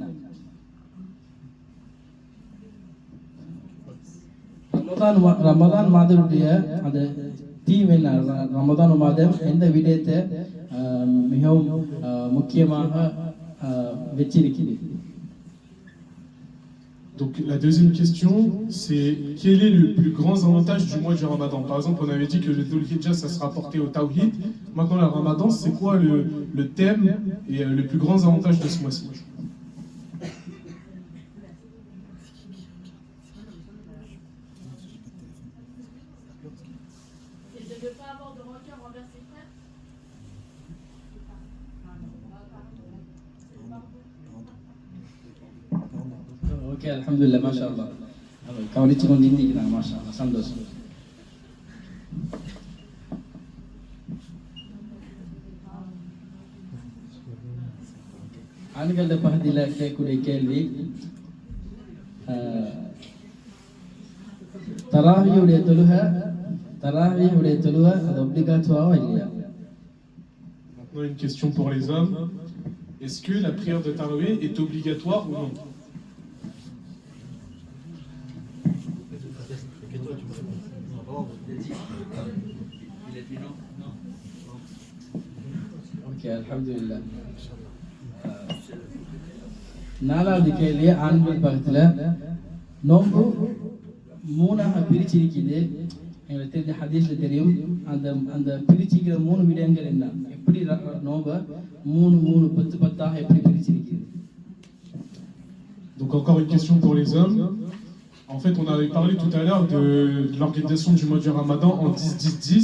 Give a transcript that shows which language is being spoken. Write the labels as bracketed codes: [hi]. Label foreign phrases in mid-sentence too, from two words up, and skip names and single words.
[ta] ரமதான் மாதத்துடைய அந்த தீம் என்ன? ரமதான் மாதம் எந்த விடயத்தை மிகவும் முக்கியமாக வச்சிருக்கிறது? [fr] Donc la deuxième question, c'est quel est le plus grand avantage du mois du Ramadan? Par exemple, on avait dit que le Dhul Hijjah, ça sera rapporté au Tawhid. Maintenant, le Ramadan, c'est quoi le thème et le plus grand avantage de ce mois-ci? Et de ne pas avoir de rancœur envers ses frères. [ar] ஓகே, الحمد لله، ما شاء الله. [ta] கவனிச்சு கொண்டு இருந்திருக்கிறாங்க, [ar] ما شاء الله, [ta] சந்தோஷம். ஆண்கள பகுதியில் கேட்கக்கூடிய கேள்வி, தராவியுடைய தொழுகை அது ஒப்ளிகாச்சுவாவா இல்லையா? [fr] Maintenant, une question pour les hommes. Est-ce que la prière de Tarawih est obligatoire ou non? [ar] ஓகே, அல்ஹம்துலில்லாஹ். [ta] நாலாவது கேள்வி, ஆண்கள் பக்கத்தில் நோன்பு மூணாக பிரிச்சிருக்குது. எங்களுக்கு தெரிஞ்ச ஹதீஸ்ல தெரியும். அந்த பிரிச்சிக்கிற 3 விடயங்கள் என்ன? எப்படி நோன்பை 3 10 எப்படி பிரிச்சிருக்குது? [fr] Donc encore une question pour les hommes. En fait, on avait parlé tout à l'heure de l'organisation du mois du Ramadan en 10-10-10.